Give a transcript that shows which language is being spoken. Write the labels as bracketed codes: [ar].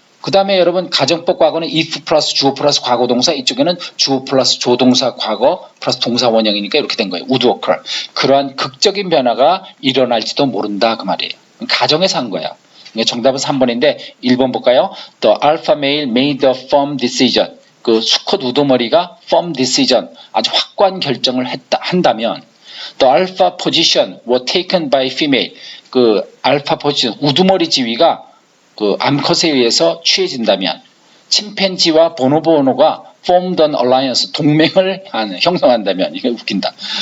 [ko] 그 다음에 여러분 가정법 과거는 if 플러스 주어 플러스 과거 동사, 이쪽에는 주어 플러스 조동사 과거 플러스 동사 원형이니까 이렇게 된 거예요. [en] would occur. [ko] 그러한 극적인 변화가 일어날지도 모른다 그 말이에요. 가정에서 한 거야. 정답은 3번인데 1번 볼까요? [en] The alpha male made a firm decision. [ko] 그 수컷 우두머리가 [en] firm decision, [ko] 아주 확고한 결정을 한다면 [en] The alpha position was taken by female. [ko] 그 알파 포지션, 우두머리 지위가 그 암컷에 의해서 취해진다면 침팬지와 보노보노가 [en] formed an alliance, [ko] 동맹을 형성한다면, 이게 웃긴다.